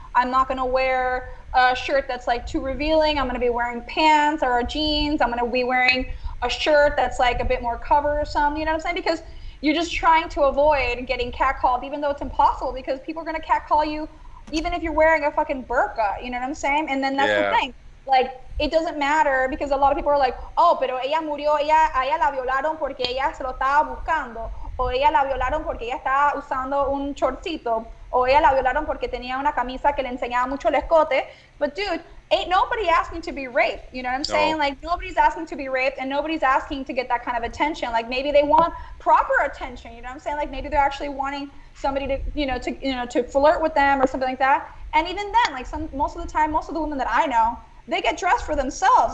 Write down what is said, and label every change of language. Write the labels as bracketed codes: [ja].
[en] I'm not gonna wear a shirt that's like too revealing. I'm gonna be wearing pants or jeans. I'm gonna be wearing a shirt that's like a bit more cover or something. You know what I'm saying? Because you're just trying to avoid getting catcalled, even though it's impossible, because people are gonna catcall you even if you're wearing a fucking burqa. You know what I'm saying? And then that's the thing. Like, it doesn't matter, because a lot of people are like, oh, [es] pero ella murió, ella la violaron porque ella se lo estaba buscando, o ella la violaron porque ella estaba usando un shortcito, o ella la violaron porque tenía una camisa que le enseñaba mucho el escote. [en] But dude, ain't nobody asking to be raped. You know what I'm saying? Like, nobody's asking to be raped, and nobody's asking to get that kind of attention. Like, maybe they want proper attention. You know what I'm saying? Like, maybe they're actually wanting somebody to to flirt with them or something like that. And even then, like most of the time, most of the women that I know, they get dressed for themselves.